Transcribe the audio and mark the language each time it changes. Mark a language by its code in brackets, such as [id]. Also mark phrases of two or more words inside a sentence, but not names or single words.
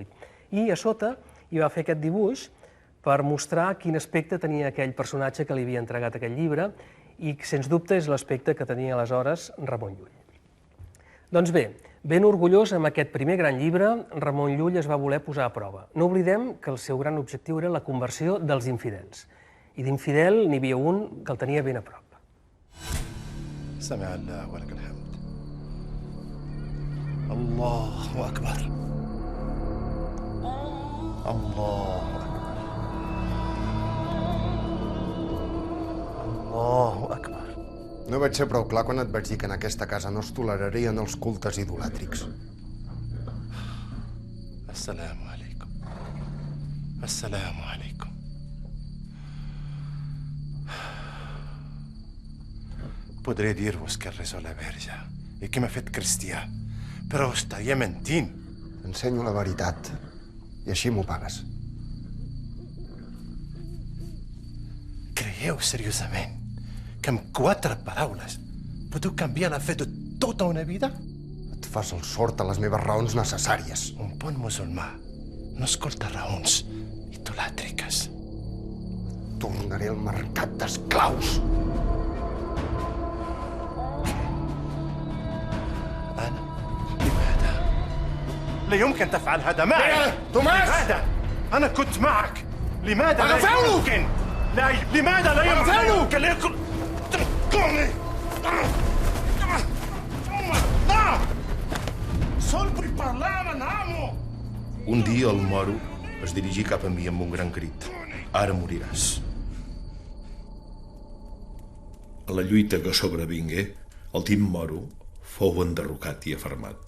[ca] I a sota hi va fer aquest dibuix per mostrar quin aspecte tenia aquell personatge que li havia entregat aquest llibre i, sens dubte, és l'aspecte que tenia aleshores Ramon Llull. Doncs bé, ben orgullós amb aquest primer gran llibre, Ramon Llull es va voler posar a prova. No oblidem que el seu gran objectiu era la conversió dels infidels. I d'infidel n'hi havia un que el tenia ben a prop. [ar] سمع الله ولك الحمد. الله أكبر. الله أكبر. الله أكبر. [ca] No vaig ser prou clar quan et vaig dir que en aquesta casa no es tolerarien els cultes idolàtrics. [ar] السلام عليكم. السلام عليكم. [ca] Podré dir-vos que reso la verge i que m'ha fet cristià, però estaria mentint. Ensenyo la veritat i així m'ho pagues. Creieu seriosament que amb 4 paraules podeu canviar la fe de tota una vida? Et fas el sord a les meves raons necessàries. Un bon musulmà no escolta raons idolàtriques. Tornaré al mercat d'esclaus. [ar] أنا لماذا؟ لا يمكن تفعل هذا معي. توماس! لماذا؟ أنا كنت معك. لماذا لا أغفله! يمكن؟ لا لماذا لا أغفله! يمكن ليكن تركوني؟ [ca] Sol vull parlar amb en amo. Un dia el moro es dirigí cap a mi amb un gran crit. Ara moriràs. A la lluita que sobrevingué, el Tim Moro fou enderrocat i afermat.